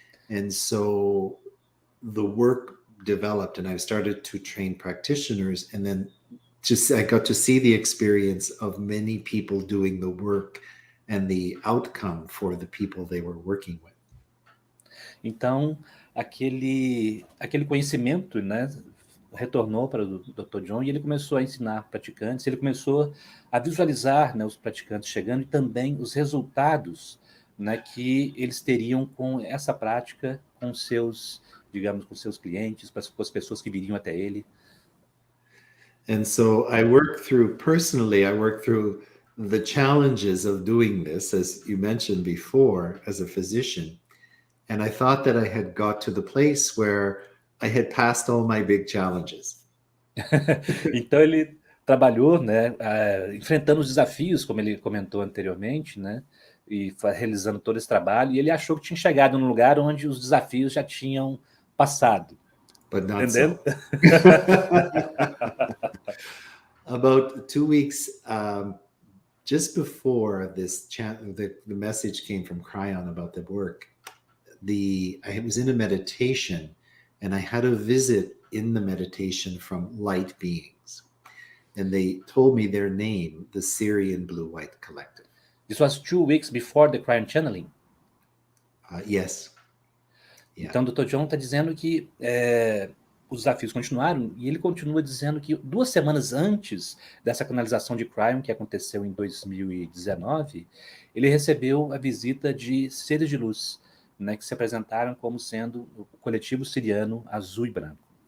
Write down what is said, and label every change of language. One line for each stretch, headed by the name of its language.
English: And so the work developed, and I started to train practitioners, and then I got to see the experience of many people doing the work and the outcome for the people they were working with.
Portuguese: Então, aquele conhecimento, né, retornou para o Dr. John e ele começou a ensinar praticantes, ele começou a visualizar, né, os praticantes chegando e também os resultados, né, que eles teriam com essa prática, com seus, digamos, com seus clientes, com as pessoas que viriam até ele.
English: And so I work through the challenges of doing this, as you mentioned before, as a physician. And I thought that I had got to the place where I had passed all my big challenges.
Portuguese: Então ele trabalhou, né, enfrentando os desafios, como ele comentou anteriormente, né, e realizando todo esse trabalho, e ele achou que tinha chegado num lugar onde os desafios já tinham passado.
English: But not
Portuguese: entendendo?
English: So. About 2 weeks just before this the message came from Cryon about the work, I was in a meditation, and I had a visit in the meditation from light beings. And they told me their name, the Syrian Blue White Collective. This was 2 weeks before the Cryon channeling? Yes.
Portuguese: Yeah. Então, o Dr. John está dizendo que os desafios continuaram, e ele continua dizendo que 2 semanas antes dessa canalização de Cryon, que aconteceu em 2019, ele recebeu a visita de seres de luz, né, que se apresentaram como sendo o coletivo siriano azul e branco.